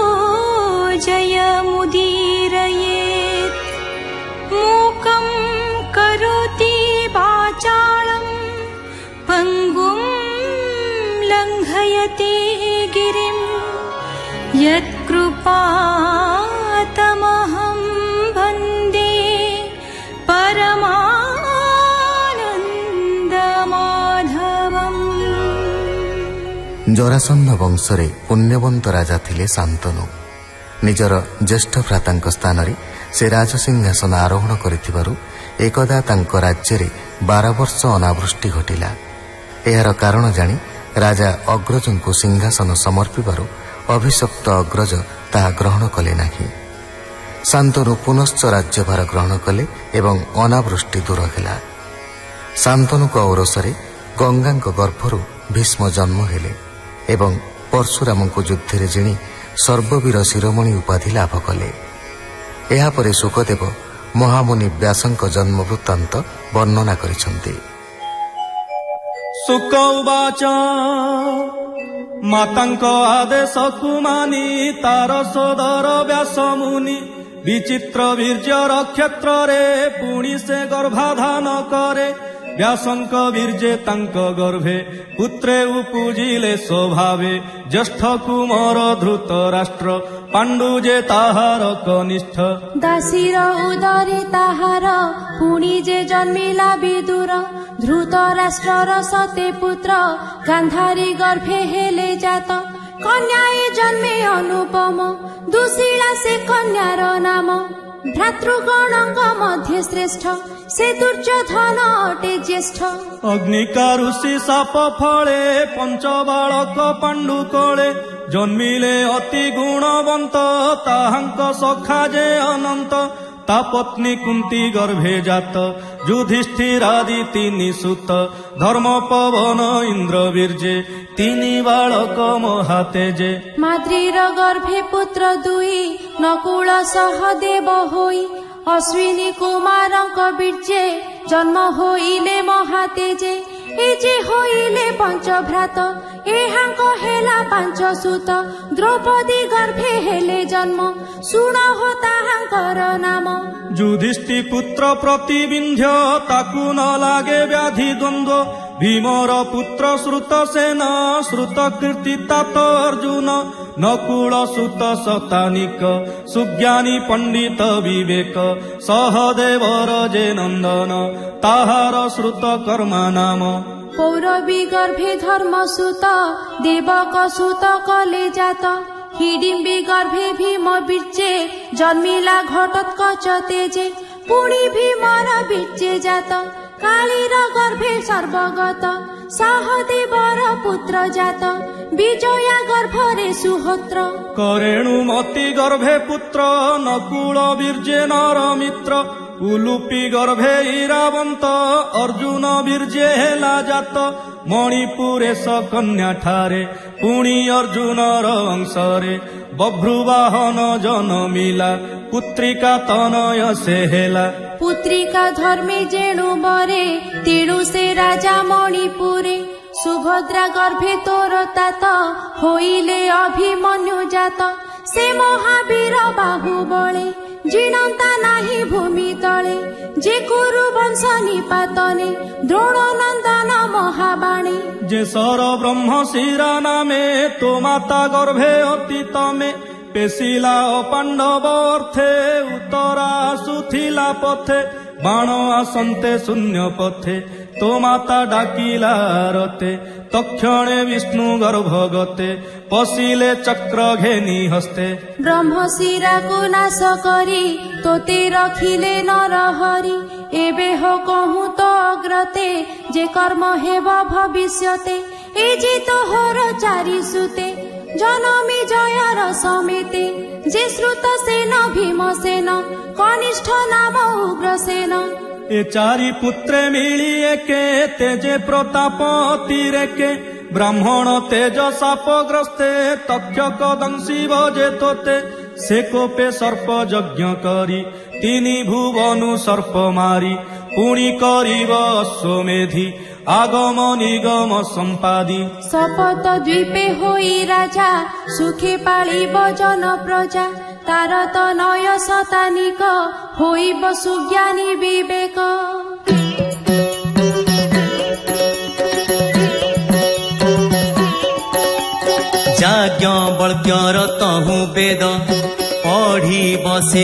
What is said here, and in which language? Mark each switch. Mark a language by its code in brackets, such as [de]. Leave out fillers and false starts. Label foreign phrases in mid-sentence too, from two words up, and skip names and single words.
[sa] जयमुदीरयेत् मूकं करोति वाचालं पङ्गुं लङ्घयति गिरिं यत्कृपातमहं वन्दे परमानन्दमाधवम्। [or] ଜରାସନ୍ଧ ବଂଶରେ ପୁଣ୍ୟବଂତ ରାଜା ଥିଲେ ଶାଂତନୁ। ନିଜର ଜ୍ୟେଷ୍ଠ ଭ୍ରାତାଂକ ସ୍ଥାନ ସେ ରାଜସିଂହାସନ ଆରୋହଣ କରିଥିବାରୁ ଏକଦା ତାଂକ ରାଜ୍ୟ 12 ବର୍ଷ ଅନାବୃଷ୍ଟି ଘଟିଲା। ଏହାର କାରଣ ଜାନୀ ରାଜା ଅଗ୍ରଜଂକୁ ସିଂହାସନ ସମର୍ପିବାରୁ ଅଭିଶପ୍ତ ଅଗ୍ରଜ ତାହା ଗ୍ରହଣ କଲେ ନାହୀ। ଶାଂତନୁ ପୁନଶ୍ଚ ରାଜ୍ୟଭାର ଗ୍ରହଣ କଲେ ଏବଂ ଅନାବୃଷ୍ଟି ଦୂର ହେଲା। ଶାଂତନୁକ ଔରସରେ ଗଂଗାଂକ ଗର୍ଭରୁ ଭୀଷ୍ମ ଜନ୍ମ ହେଲେ ଏବଂ ପରଶୁରାମଂକୁ ଯୁଦ୍ଧରେ ଜିଣୀ ସର୍ବବୀର ଶିରୋମଣି ଉପାଧି ଲାଭ କଲେ। ଏହାପରେ ଶୁକଦେବ ମହାମୁନି ବ୍ୟାସଂକ ଜନ୍ମ ବୃତ୍ତାଂତ ବର୍ଣନା କରିସଂତୀ। ଶୁକ ଉବାଚ ମାତାଂକ ଆଦେଶକୁ ମାନି ତାର ସୋଦର ବ୍ୟାସ ମୁନି ବିଚିତ୍ର ବୀର୍ଯ୍ୟ କ୍ଷେତ୍ର ରେ ପୁଣୀ ସେ ଗର୍ଭାଧାନ କରେ। ବ୍ୟାସଂକ ବୀର୍ଯ୍ୟେ ତାଂକ ଗର୍ଭେ ପୁତ୍ରେ ଉପୁଜିଲେ ସ୍ୱଭାବେ ଜ୍ୟେଷ୍ଠ କୁମାର ଧୃତରାଷ୍ଟ୍ର ପାଂଡୁଯେ ତାହାର କନିଷ୍ଠ ଦାସୀର ଉଦରେ ତାହାର ପୁଣୀ ଯେ ଜନ୍ମିଲା ବିଦୁର ଧୃତରାଷ୍ଟ୍ରର ସତେ ପୁତ୍ର ଗାଂଧାରୀ ଗର୍ଭେ ହେଲେ ଜାତ କନ୍ୟାଏ ଜନ୍ମେ ଅନୁପମ ଦୁଶୀଲା ସେ କନ୍ୟାର ନାମ ଭ୍ରାତୃଗଣଂଗ ମଧ୍ୟ ଶ୍ରେଷ୍ଠ ସେ ଦୁର୍ଯୋଧନ ଅଟେ ଜ୍ୟେଷ୍ଠ। ଅଗ୍ନିକା ଋଷି ଶାପ ଫଳେ ପଂଚ ବାଳକ ପାଂଡୁ କଲେ ଜନ୍ମିଲେ ଅତି ଗୁଣବଂତ ତାହାଂକ ସଖା ଯେ ଅନଂତ ତା ପତ୍ନୀ କୁଂତୀ ଗର୍ଭେ ଜାତ ଯୁଧିଷ୍ଠିରାଦି ତୀନି ସୁତ ଧର୍ମ ପବନ ଇଂଦ୍ର ବୀର୍ଯ୍ୟେ ତୀନି ବାଳକ ମହାତେଜେ। ମାଦ୍ରୀର ଗର୍ଭେ ପୁତ୍ର ଦୁଇ ନକୁଳ ସହଦେବ ହୋଇ ଅଶ୍ୱିନୀ କୁମାରଂକ ବୀର୍ଯ୍ୟେ ଜନ୍ମ ହୋଇଲେ ମହାତେଜେ। ଏଯେ ହୋଇଲେ ପଂଚ ଭ୍ରାତ ଏହାଂକ ହେଲା ପାଂଚ ସୁତ ଦ୍ରୌପଦୀ ଗର୍ଭେ ହେଲେ ଜନ୍ମ ସୁନ ହୋ ତାହାଂକର ନାମ। ଯୁଧିଷ୍ଠି ପୁତ୍ର ପ୍ରତିବିଂଧ୍ୟ ତାକୁ ନ ଲାଗେ ବ୍ୟାଧି ଦ୍ୱଂଦ୍ୱ ଭୀମର ପୁତ୍ର ଶ୍ରୁତସେନ ଶ୍ରୁତ କୀର୍ତ୍ତି ତାତ ଅର୍ଜୁନ ନକୁଳ ସୁତ ଶତାନିକ ସୁଜ୍ଞାନୀ ପଂଡିତ ବିବେକ ସହଦେବର ଯେ ନଂଦନ ତାହାର ଶ୍ରୁତ କର୍ମା ନାମ। ପୌରବୀ ଗର୍ଭେ ଧର୍ମ ସୁତ ଦେବକ ସୁତ କଲେ ଜାତ ହିଡିମ୍ବୀ ଗର୍ଭେ ଭୀମ ବୀର୍ଯ୍ୟେ ଜନ୍ମିଲା ଘଟୋତ୍କଚ ତେଜେ ପୁଣୀ ଭୀମର ବୀର୍ଯ୍ୟେ ଜାତ କାଳୀର ଗର୍ଭେ ସର୍ବଗତ ସହଦେବର ପୁତ୍ର ଜାତ ବିଜୟା ଗର୍ଭରେ ସୁହୋତ୍ର। କରେଣୁମତୀ ଗର୍ଭେ ପୁତ୍ର ନକୁଳ ବୀର୍ଯ୍ୟେ ନର ମିତ୍ର ଉଲୁପୀ ଗର୍ଭେ ଇରାବଂତ ଅର୍ଜୁନ ବୀର୍ଯ୍ୟେ ହେଲା ଜାତ ମଣିପୁରେ ସ କନ୍ୟା ଠାରେ ପୁଣୀ ଅର୍ଜୁନର ଅଂଶରେ ବଭ୍ରୁବାହନ ଜନମିଲା ପୁତ୍ରିକା ତନୟ ସେ ହେଲା। ପୁତ୍ରିକା ଧର୍ମେ ଯେଣୁ ବରେ ତେଣୁ ସେ ରାଜା ମଣିପୁରେ ସୁଭଦ୍ରା ଗର୍ଭେ ତୋର ତାତ ହୋଇଲେ ଅଭିମନ୍ୟୁ ଜାତ ସେ ମହାବୀର ବାହୁବଳେ ଜିନଂତା ନାହୀ ଭୂମି ତଳେ ଯେ କୁରୁ ବଂଶ ନିପାତନେ ଦ୍ରୋଣ ନଂଦନ ମହାବାଣୀ ଯେ ସର ବ୍ରହ୍ମ ଶିରା ନାମେ ତୋ ମାତା ଗର୍ଭେ ଅତୀତ ମେଂ ପେଶିଲା ପାଂଡବ ଅର୍ଥେ ଉତ୍ତରା ସୁଥିଲା ପଥେ ବାଣ ଆସନ୍ତେ ଶୂନ୍ୟ ପଥେ ତୋ ମାତା ଡାକିଲା ରତେ ତକ୍ଷଣେ ବିଷ୍ଣୁ ଗର୍ଭଗତେ ପଶିଲେ ଚକ୍ର ଘେନୀ ହସ୍ତେ ବ୍ରହ୍ମ ଶିରା କୋ ନାଶ କରୀ ତୋତେ ରଖିଲେ ନରହରି ଏବେ ହୋ କହୂଁ ତୋ ଅଗ୍ରତେ ଯେ କର୍ମ ହେବ ଭବିଷ୍ୟତେ ଏ ଯେ ତୋହର ଚାରି ସୁତେ ଜନମୀ ଜୟର ସମେତେ ଯେ ଶ୍ରୁତ ସେନ ଭୀମସେନ କନିଷ୍ଠ ନାମ ଉଗ୍ରସେନ ଏ ଚାରି ପୁତ୍ରେ ମିଳୀ ଏକେ ତେଜେ ପ୍ରତାପ ଅତିରେକେ ବ୍ରାହ୍ମଣ ତେଜ ଶାପଗ୍ରସ୍ତେ ତକ୍ଷକ ଦଂଶୀ ଭଜେ ତୋତେ ସେ କୋପେ ସର୍ପ ଯଜ୍ଞ କରି ତିନି ଭୁବନୁ ସର୍ପ ମାରି ପୁଣି କରିବ ଅଶ୍ୱମେଧି ଆଗମ ନିଗମ ସମ୍ପାଦି ଶପଥ ଦ୍ୱୀପେ ହଇ ରାଜା ସୁଖେ ପାଳିବ ଜନ ପ୍ରଜା ତାର ତୋ ନୟ ଶତାନିକ ହଇବ ସୁଜ୍ଞାନୀ ବିବେକ ଯାଜ୍ଞ ବଲ୍କ୍ୟର ତହୁ ବେଦ ପଢ଼ିବ ସେ